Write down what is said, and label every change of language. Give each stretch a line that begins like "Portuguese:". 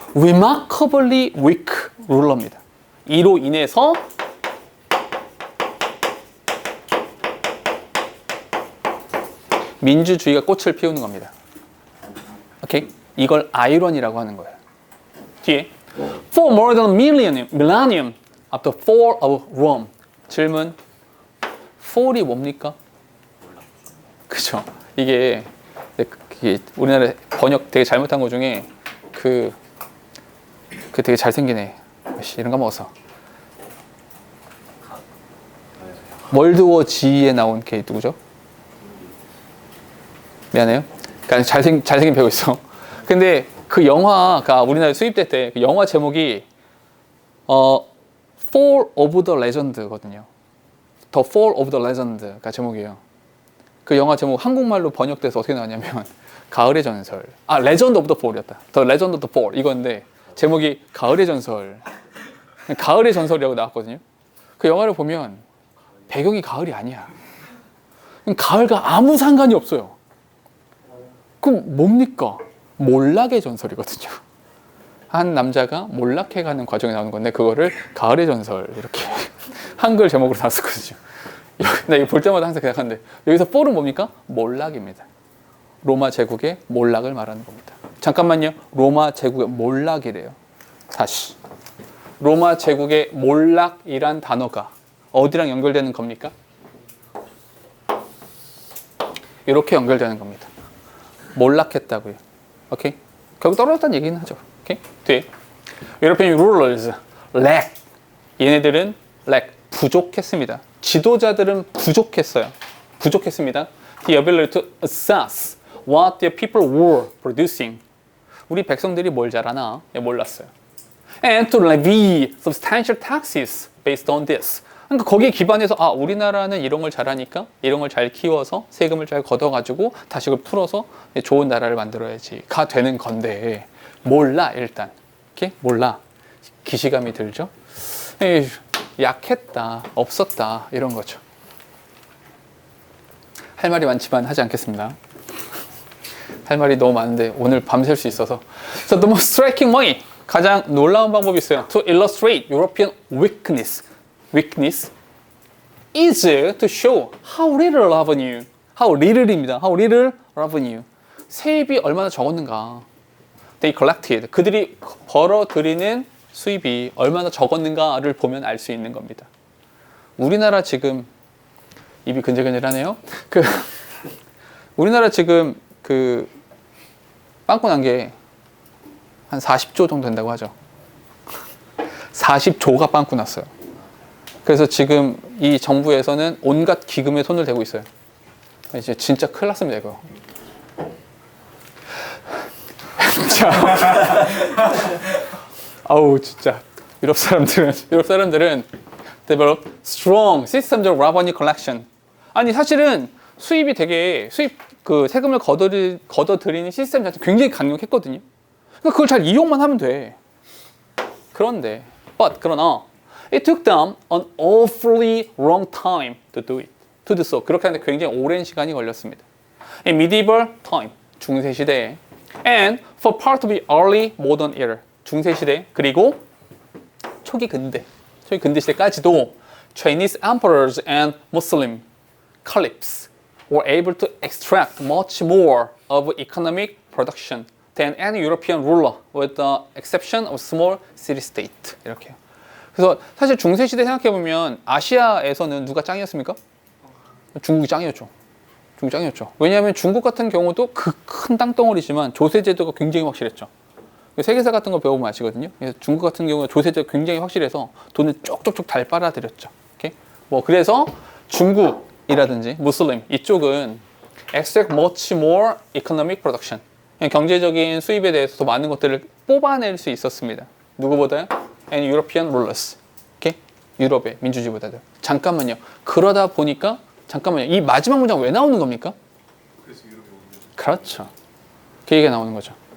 English: remarkably weak ruler입니다.
Korean: 이로 인해서 민주주의가 꽃을 피우는 겁니다. 오케이? 이걸 아이러니라고 하는 거예요. 뒤에
English: For more than a millennium after the fall of Rome.
Korean: 질문. fall이 뭡니까? 그죠? 이게 우리나라 번역 되게 잘못한 것 중에 그 되게 잘생기네. 이런 거 먹었어. 월드워 G에 나온 걔 누구죠? 미안해요. 그러니까 잘생긴 배우 있어. 근데 그 영화가 우리나라에 수입될 때 그 영화 제목이 Fall of the Legend거든요.
English: The Fall of the Legend가
Korean: 제목이에요. 그 영화 제목 한국말로 번역돼서 어떻게 나왔냐면 가을의 전설.
English: Legend of the Fall이었다. The Legend of the Fall
Korean: 이건데 제목이 가을의 전설. 가을의 전설이라고 나왔거든요. 그 영화를 보면 배경이 가을이 아니야. 가을과 아무 상관이 없어요. 그럼 뭡니까? 몰락의 전설이거든요. 한 남자가 몰락해가는 과정에 나오는 건데 그거를 가을의 전설 이렇게 한글 제목으로 나왔었거든요. 나 이거 볼 때마다 항상 생각하는데 여기서 폴은 뭡니까? 몰락입니다. 로마 제국의 몰락을 말하는 겁니다. 잠깐만요. 로마 제국의 몰락이래요. 다시. 로마 제국의 몰락이란 단어가 어디랑 연결되는 겁니까? 이렇게 연결되는 겁니다. 몰락했다고요. 오케이? 결국 떨어졌다는 얘기는 하죠. 오케이?
English: 뒤에 European rulers lack.
Korean: 얘네들은 lack 부족했습니다. 지도자들은 부족했어요. 부족했습니다.
English: The ability to assess what their people were producing.
Korean: 우리 백성들이 뭘 잘하나 몰랐어요.
English: And to levy substantial taxes based on this.
Korean: 그러니까 거기에 기반해서 우리나라는 이런 걸 잘하니까 이런 걸 잘 키워서 세금을 잘 걷어가지고 다시 그걸 풀어서 좋은 나라를 만들어야지가 되는 건데 몰라 일단. 이렇게 몰라. 기시감이 들죠. 에이, 약했다, 없었다 이런 거죠. 할 말이 많지만 하지 않겠습니다. 할 말이 너무 많은데 오늘 밤샐 수 있어서.
English: So the most striking way,
Korean: 가장 놀라운 방법이 있어요.
English: To illustrate European weakness. Weakness is to show how little revenue. How little입니다. How little revenue.
Korean: 세입이 얼마나 적었는가.
English: They collected.
Korean: 그들이 벌어들이는 수입이 얼마나 적었는가를 보면 알 수 있는 겁니다. 우리나라 지금 입이 근질근질하네요. 우리나라 지금 빵꾸 난 게 한 40조 정도 된다고 하죠. 40조가 빵꾸 났어요. 그래서 지금 이 정부에서는 온갖 기금에 손을 대고 있어요. 이제 진짜 큰일 났습니다, 이거. 아우, 진짜. 유럽 사람들은
English: develop strong systems of revenue collection.
Korean: 아니, 사실은 수입이 되게, 세금을 걷어들이는 시스템 자체 굉장히 강력했거든요. 그러니까 그걸 잘 이용만 하면 돼. 그런데, 그러나,
English: it took them an awfully long time to do it. To do so.
Korean: 그렇게 하는데 굉장히 오랜 시간이 걸렸습니다.
English: In medieval time,
Korean: 중세시대에,
English: and for part of the early modern era,
Korean: 중세시대, 그리고 초기 근대 시대까지도
English: Chinese emperors and Muslim caliphs were able to extract much more of economic production than any European ruler, with the exception of small city-state.
Korean: 이렇게요. 그래서 사실 중세시대 생각해보면 아시아에서는 누가 짱이었습니까? 중국이 짱이었죠. 왜냐하면 중국 같은 경우도 그 큰 땅덩어리지만 조세제도가 굉장히 확실했죠. 세계사 같은 거 배우면 아시거든요. 그래서 중국 같은 경우는 조세제도가 굉장히 확실해서 돈을 쪽쪽쪽 잘 빨아들였죠. 오케이? 그래서 중국이라든지 무슬림 이쪽은
English: extract much more economic production.
Korean: 경제적인 수입에 대해서 더 많은 것들을 뽑아낼 수 있었습니다. 누구보다요?
English: And European rulers. 오케이?
Korean: 유럽의 민주주의보다도. 잠깐만요. 그러다 보니까 이 마지막 문장 왜 나오는 겁니까? 그래서 유럽이 오는 거죠. 그렇죠. 그 얘기가 나오는 거죠.